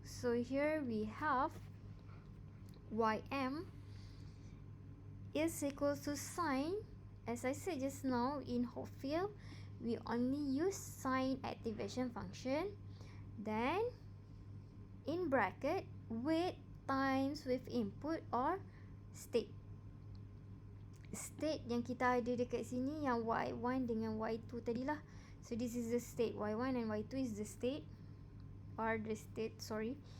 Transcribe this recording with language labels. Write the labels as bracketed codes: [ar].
[en] So here we have ym is equal to sine. As I said just now, in Hopfield we only use sine activation function. Then in bracket weight times with input or state. [ms] State yang kita ada dekat sini yang y1 dengan y2 tadilah. [en] So this is the state. y1 and y2 is the state or the state, sorry.